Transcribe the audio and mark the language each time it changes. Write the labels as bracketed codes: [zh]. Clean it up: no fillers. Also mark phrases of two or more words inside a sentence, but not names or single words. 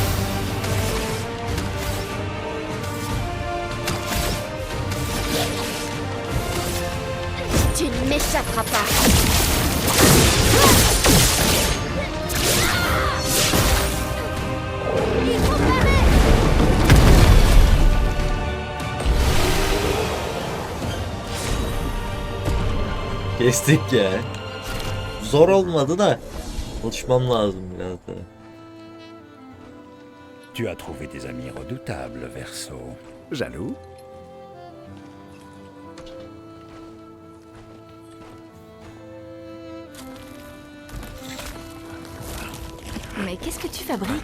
[fr] Tu ne m'échapperas pas! Il faut parer! [tr] Kestik ya. Zor olmadı da. Alışmam lazım biraz da. [fr] Tu as trouvé des amis redoutables, Verso. Jaloux? Mais qu'est-ce que tu fabriques?